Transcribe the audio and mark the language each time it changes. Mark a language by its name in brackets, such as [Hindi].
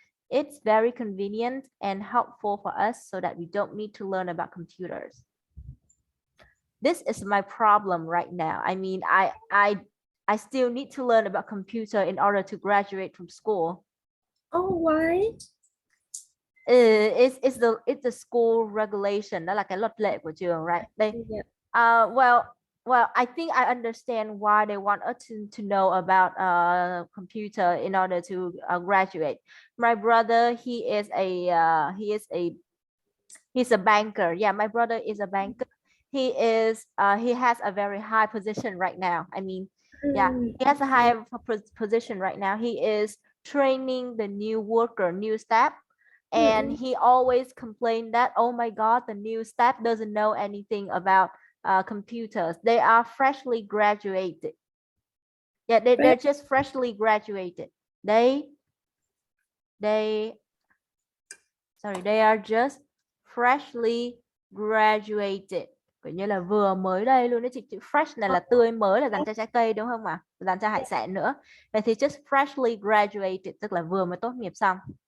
[English] It's very convenient and helpful for us so that we don't need to learn about computers. This is my problem right now. I mean, I still need to learn about computer in order to graduate from school. Oh, why? It's the school regulation, [Vietnamese] đó là cái luật lệ của trường, [English] right? Well, I think I understand why they want us to know about computer in order to graduate. My brother, he's a banker. Yeah, my brother is a banker. He has a very high position right now. I mean, Yeah, he has a high position right now. He is training the new worker, new staff, and he always complained that, oh my God, the new staff doesn't know anything about computers. They are freshly graduated. Yeah, they're just freshly graduated. They are just freshly graduated. [Vietnamese] Kiểu như là vừa mới đây luôn đó chị. Chữ fresh này là tươi mới, là dành cho trái cây đúng không ạ? Dành cho hải sản nữa. Vậy thì [English] just freshly graduated [Vietnamese] tức là vừa mới tốt nghiệp xong.